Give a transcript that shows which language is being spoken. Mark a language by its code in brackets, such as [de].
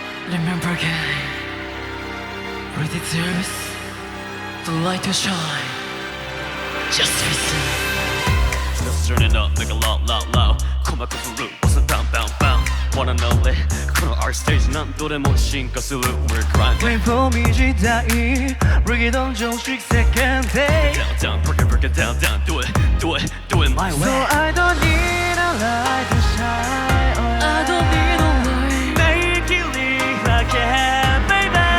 [en] Remember again, what it deserves the light to shine. Just listen. Just turning up, make a loud, loud, loud. [ja] 鼓膜振る、 [en] bounce bound, bound, bound. Wanna know it? [ja] この [en] art stage [ja] 何度でも進化する [en] We're grinding. Wait for me 時代 Bring it on 常識 second day. Down, down, break it down, down. Do it, do it, do it my way. So I don't need a light to shine. I don't need a light. Make it leave again, baby.